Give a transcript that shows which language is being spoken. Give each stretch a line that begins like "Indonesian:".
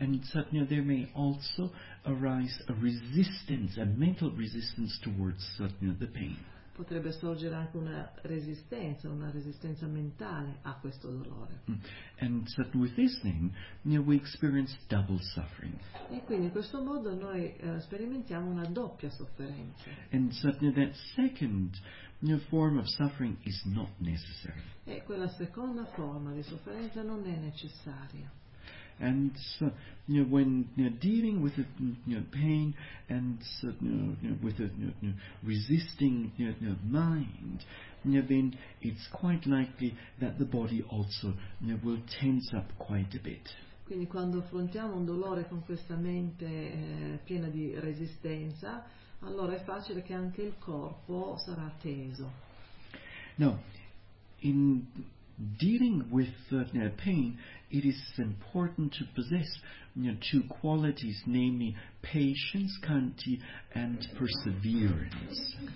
English: And suddenly there may also arise a resistance, a mental resistance towards the pain.
Italian: potrebbe sorgere anche una resistenza mentale a questo dolore.
English: And so with this thing, we experience double suffering.
Italian: E quindi in questo modo noi sperimentiamo una doppia sofferenza.
English: And so that second form of suffering is not necessary.
Italian: E quella seconda forma di sofferenza non è necessaria.
English: And so, when dealing with the pain and so, with the resisting mind, then it's quite likely that the body also will tense up quite a bit.
Italian: Quindi quando affrontiamo un dolore con questa mente piena di resistenza, allora è facile che anche il corpo sarà teso.
English: No, in dealing with pain, it is important to possess two qualities, namely patience, kanti, and perseverance.